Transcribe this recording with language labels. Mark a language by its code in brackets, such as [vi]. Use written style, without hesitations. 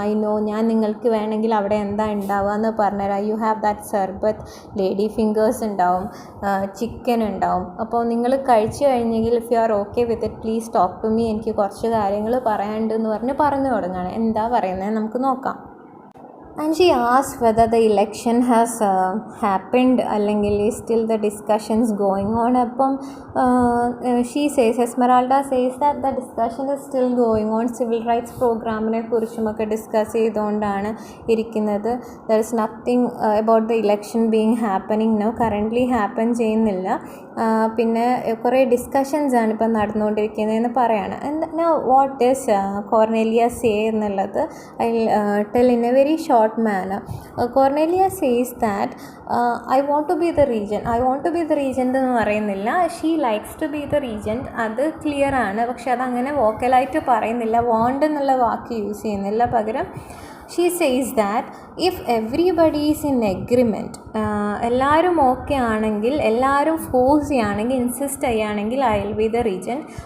[ml] I know, ഞാൻ നിങ്ങൾക്ക് വേണമെങ്കിൽ അവിടെ എന്താ ഉണ്ടാവുക എന്ന് പറഞ്ഞുതരാം. You have that സർബത്ത്, lady fingers ഉണ്ടാവും, ചിക്കൻ ഉണ്ടാവും. അപ്പോൾ നിങ്ങൾ കഴിച്ചു കഴിഞ്ഞെങ്കിൽ [en] if you are okay with it please talk to me, [ml] എനിക്ക് കുറച്ച് കാര്യങ്ങൾ പറയാനുണ്ടെന്ന് പറഞ്ഞു തുടങ്ങുകയാണ്. എന്താ പറയുന്നത് നമുക്ക് നോക്കാം. [en] And she asked whether the election has happened അല്ലെങ്കിൽ still the discussions going on. അപ്പം she says, Esmeralda says that the discussion is still going on. [ml] Civil rights പ്രോഗ്രാമിനെ കുറിച്ചുമൊക്കെ ഡിസ്കസ് ചെയ്തുകൊണ്ടാണ് ഇരിക്കുന്നത്. [en] there is nothing about the election being happening now. [ml] Currently happen ചെയ്യുന്നില്ല. പിന്നെ കുറേ discussions ആണ് ഇപ്പം നടന്നുകൊണ്ടിരിക്കുന്നതെന്ന് പറയാണ്. [en] now what is Cornelia say എന്നുള്ളത് I tell in a very short manner. Cornelia says that I want to be the regent [ml] എന്ന് പറയുന്നില്ല. [en] she likes to be the regent, [ml] അത് ക്ലിയർ ആണ്. പക്ഷെ അതങ്ങനെ വോക്കലായിട്ട് പറയുന്നില്ല, വാണ്ട് എന്നുള്ള വാക്ക് യൂസ് ചെയ്യുന്നില്ല. [en] പകരം she says that if everybody is in agreement, [ml] എല്ലാവരും ഓക്കെ ആണെങ്കിൽ, എല്ലാവരും ഫോഴ്സ് ചെയ്യുകയാണെങ്കിൽ, [en] Insist ചെയ്യുകയാണെങ്കിൽ I will be the regent.